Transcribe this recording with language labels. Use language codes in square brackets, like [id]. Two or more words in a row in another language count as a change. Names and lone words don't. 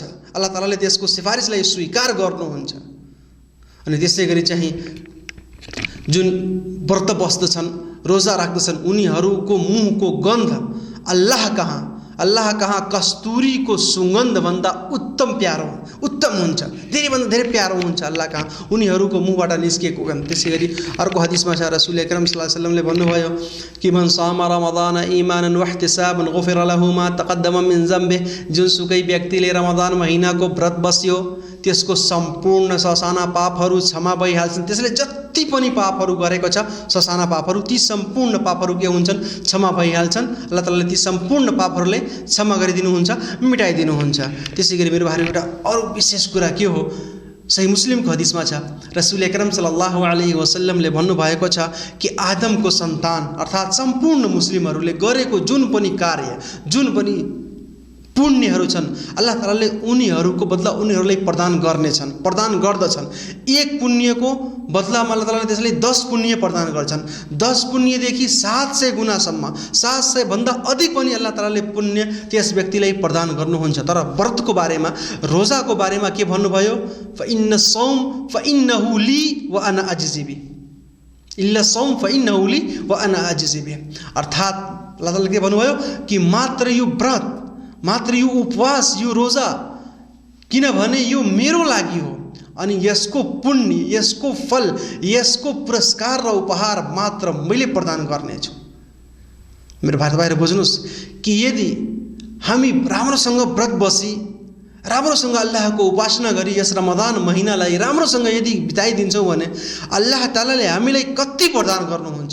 [ne] अल्लाह तालाले त्यसको सिफारिसलाई स्वीकार गर्नुहुन्छ। अनि त्यसै गरी चाहिँ जुन व्रत बस्दछन्, रोजा राख्दछन्, उनीहरूको मुखको गन्ध अल्लाह कहाँ कस्तुरीको सुगन्धभन्दा उत्तम प्यारो, उत्तम हुन्छ, धेरैभन्दा धेरै प्यारो हुन्छ अल्लाह कहाँ उनीहरूको मुखबाट निस्केको गन्ध। त्यसै गरी अर्को हदिसमा छ, रसूल अकरम [ar] صلى الله عليه وسلم [ne] भन्नुभयो कि [ar] من صام رمضان إيمانا واحتسابا غفر له ما تقدم من ذنبه, [ne] जुनसुकै व्यक्तिले रमदान महिनाको व्रत बस्यो त्यसको सम्पूर्ण ससाना पापहरू क्षमा भइहाल्छन्। त्यसले जति पनि पापहरू गरेको छ ससाना पापहरू, ती सम्पूर्ण पापहरू के हुन्छन्? क्षमा भइहाल्छन्। अल्लाह तालाले ती सम्पूर्ण पापहरूलाई क्षमा गरिदिनुहुन्छ, मिटाइदिनुहुन्छ। त्यसै गरी मेरो भाइहरू एउटा अरू विशेष कुरा के हो? सही मुस्लिमको हदिसमा छ, रसूल अकरम [ar] صلى الله عليه وسلم [ne] भन्नुभएको छ कि आदमको सन्तान अर्थात् सम्पूर्ण मुस्लिमहरूले गरेको जुन पनि कार्य, जुन पनि पुण्यहरू छन्, अल्लाह तालाले उनीहरूको बदला उनीहरूलाई प्रदान गर्दछन्। एक पुण्यको बदलामा अल्लाह तालाले त्यसले 10 पुण्य प्रदान गर्छन्। 10 पुण्यदेखि 700 गुणासम्म, 700 भन्दा अधिक पनि अल्लाह तालाले पुण्य त्यस व्यक्तिलाई प्रदान गर्नुहुन्छ। तर व्रतको बारेमा, रोजाको बारेमा के भन्नुभयो? [ar] فإن الصوم فإنه لي وأنا أجزي به، إلا الصوم فإنه لي وأنا أجزي به. [ne] अर्थात् अल्लाह तालाले के भन्नुभयो कि मात्र यो व्रत, मात्र यो उपवास, यो रोजा, किनभने यो मेरो लागि हो अनि यसको पुण्य, यसको फल, यसको पुरस्कार र उपहार मात्र मैले प्रदान गर्नेछु। मेरो भाइ तपाईँहरू बुझ्नुहोस् कि यदि हामी राम्रोसँग व्रत बसी, राम्रोसँग अल्लाहको उपासना गरी यस रमजान महिनालाई राम्रोसँग यदि बिताइदिन्छौँ भने अल्लाह तालाले हामीलाई कति प्रदान गर्नुहुन्छ।